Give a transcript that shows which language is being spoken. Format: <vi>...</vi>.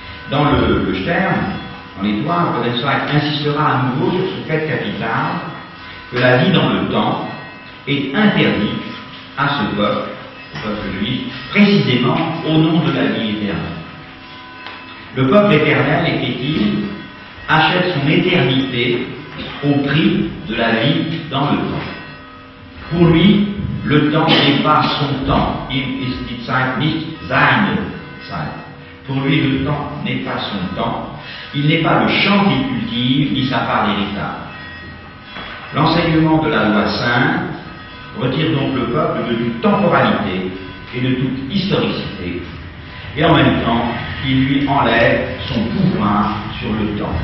<fr>Dans le Stern, dans l'Étoile, Rosenstock insistera à nouveau sur ce fait capital que la vie dans le temps est interdite à ce peuple, le peuple juif, précisément au nom de la vie éternelle. Le peuple éternel, écrit-il, achète son éternité au prix de la vie dans le temps. Pour lui, le temps n'est pas son temps.</fr> <de>Il ist die Zeit nicht seine Zeit.</de> <fr>Pour lui, le temps n'est pas son temps. Il n'est pas le champ qu'il cultive, ni sa part d'héritage. L'enseignement de la loi sainte retire donc le peuple de toute temporalité et de toute historicité, et en même temps, il lui enlève son pouvoir sur le temps.</fr>